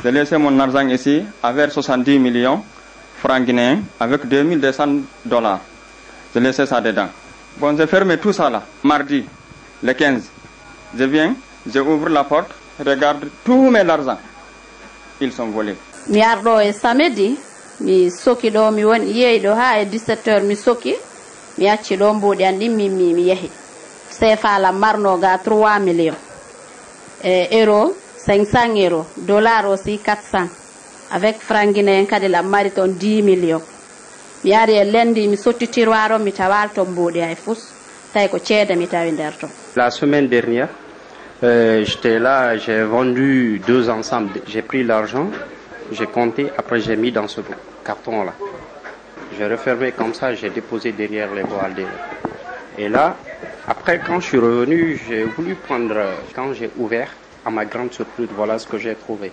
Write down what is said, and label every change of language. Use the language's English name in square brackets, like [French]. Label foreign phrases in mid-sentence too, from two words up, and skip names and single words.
[French] J'ai laissé mon argent ici avec 70 millions francs guinéens avec 2200 $. J'ai laissé ça dedans. Bon, j'ai fermé tout ça là, mardi, le 15. Je viens, je ouvre la porte, regarde tous mes argent. Ils sont volés. [Fula] Mi ardo e samedi, mi soki do mi won yeyi do ha e 17h mi soki, mi acci do mbodi andi mi yehi. CFA la marno ga 3 millions. [French] Euro 500 €, dollar aussi 400. Avec franc guinéen [Fula] kadi la mari ton 10 millions. Mi ari e lendi mi sotti tiroir mi tawal to mbodi ay fus tay ko ceede mi tawi der to. [French] La semaine dernière, j'étais là, j'ai vendu 2 ensembles, j'ai pris l'argent, j'ai compté, après j'ai mis dans ce carton là. J'ai refermé comme ça, j'ai déposé derrière les voiles. Et là, après quand je suis revenu, j'ai voulu prendre, quand j'ai ouvert, à ma grande surprise, voilà ce que j'ai trouvé.